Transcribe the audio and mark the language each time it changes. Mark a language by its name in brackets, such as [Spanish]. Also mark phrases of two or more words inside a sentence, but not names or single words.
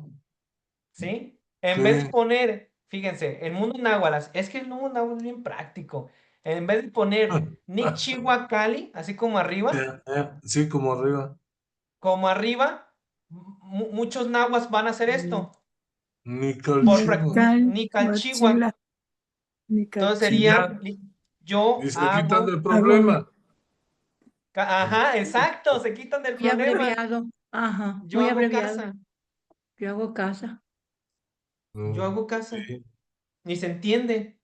[Spanish] ¿Sí? En vez de qué. poner, fíjense, el mundo náhuatl, es que el mundo náhuatl es bien práctico. En vez de poner ni Cali, así Sí, como arriba. como arriba, muchos nahuas van a hacer esto. [Nahuatl languages] Ni [Spanish] Por [Nahuatl languages] calchivo. Nical, ni Huachila, Calchigua. [Spanish] Entonces Y [Nahuatl languages] Nicalchigua. [Spanish] sería ya, yo y se quitan hago. del Hago, problema. Ajá, exacto, se quitan del Muy problema. abreviado. Ajá, Yo muy hago abreviado. casa. Yo hago casa. Yo No, hago casa. sí. Ni se entiende.